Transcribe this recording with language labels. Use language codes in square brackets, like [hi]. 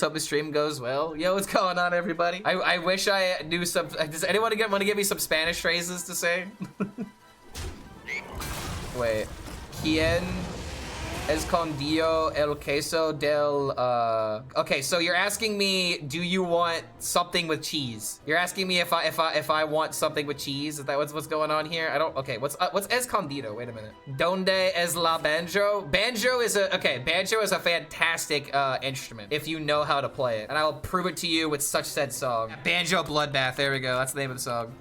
[en] Hope the stream goes well. Yo, what's going on, everybody? I wish I knew some. Does anyone want to give me some Spanish phrases to say? Wait. [es] ¿Quién escondió el queso del? [en] Okay, so you're asking me, do you want something with cheese? You're asking me if I want something with cheese? Is that what's going on here? I don't. Okay, what's escondido? Wait a minute. [es] ¿Dónde es la banjo? [en] Banjo is a fantastic instrument if you know how to play it, and I will prove it to you with such said song. Banjo Bloodbath. There we go. That's the name of the song.